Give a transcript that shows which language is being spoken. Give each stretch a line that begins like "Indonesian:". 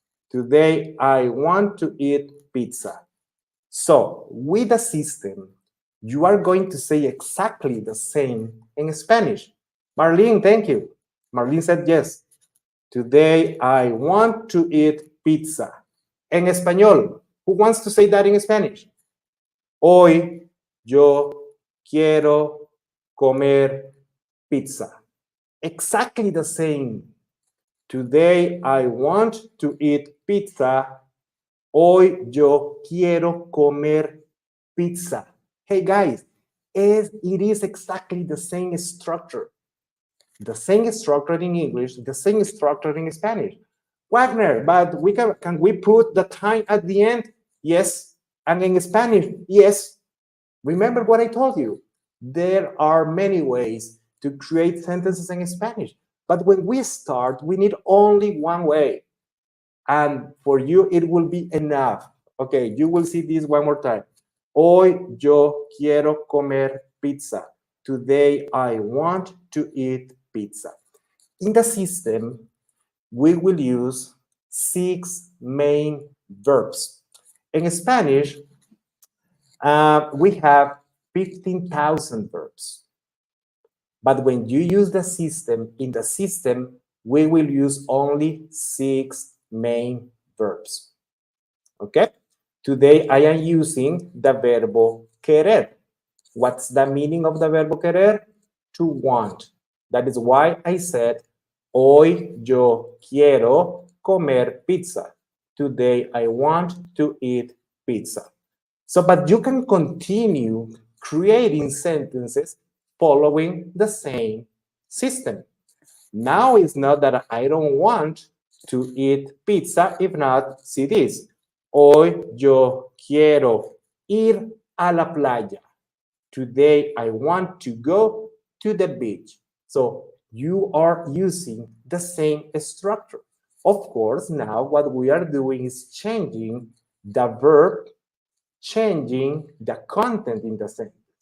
English: Today, I want to eat pizza. So, with the system, you are going to say exactly the same in Spanish. Marlene, thank you. Marlene said yes. Today, I want to eat pizza.
Spanish: En español,
English: who wants to say that in Spanish?
Spanish: Hoy yo quiero comer pizza.
English: Exactly the same. Today I want to eat pizza.
Spanish: Hoy yo quiero comer pizza.
English: Hey guys, it is exactly the same structure. The same structure in English, the same structure in Spanish. Wagner, but can we put the time at the end? Yes. And in Spanish, yes. Remember what I told you. There are many ways to create sentences in Spanish. But when we start, we need only one way. And for you, it will be enough. Okay, you will see this one more time.
Spanish: Hoy yo quiero comer pizza.
English: Today I want to eat pizza. In the system, we will use 6 main verbs. In Spanish, we have 15,000 verbs. But when you use the system, in the system, we will use only 6 main verbs. Okay? Today, I am using the
Spanish: verbo querer.
English: What's the meaning of the
Spanish: verbo querer?
English: To want. That is why I said,
Spanish: hoy yo quiero comer pizza.
English: Today, I want to eat pizza. So, but you can continue creating sentences following the same system. Now it's not that I don't want to eat pizza. If not, see this.
Spanish: Hoy yo quiero ir a la playa.
English: Today I want to go to the beach. So you are using the same structure. Of course, now what we are doing is changing the verb, changing the content in the sentence.